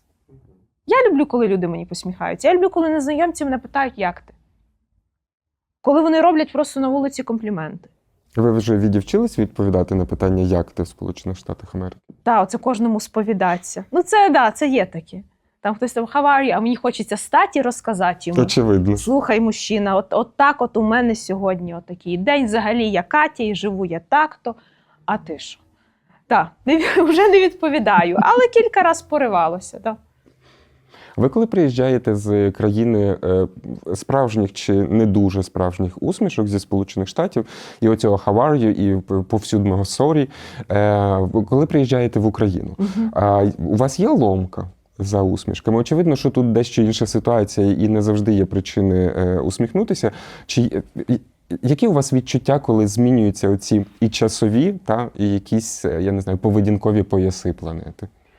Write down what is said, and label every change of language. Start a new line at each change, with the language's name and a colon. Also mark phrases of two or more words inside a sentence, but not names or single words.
Ukrainian: Я люблю, коли люди мені посміхаються. Я люблю, коли незнайомці мене питають, як ти. Коли вони роблять просто на вулиці компліменти. Ви вже відівчились відповідати на питання, як ти в Сполучених Штатах Америки? Так, оце кожному сповідатися. Це є таке. Там хтось там
English: how are you,
Ukrainian: а мені хочеться стати і розказати йому. Очевидно. Слухай, мужчина, от так от у мене сьогодні отакий день. Взагалі я Катя і живу я так-то. А ти що? Так, вже не відповідаю, але кілька разів поривалося. Так. Ви коли приїжджаєте з країни справжніх чи не дуже справжніх усмішок зі Сполучених Штатів, і оцього
English: how are you,
Ukrainian: і повсюдного sorry, коли приїжджаєте в Україну, у вас є ломка за усмішками? Очевидно, що тут дещо інша ситуація і не завжди є причини усміхнутися. Які у вас відчуття, коли змінюються оці і часові, і якісь, я не знаю, поведінкові пояси планети?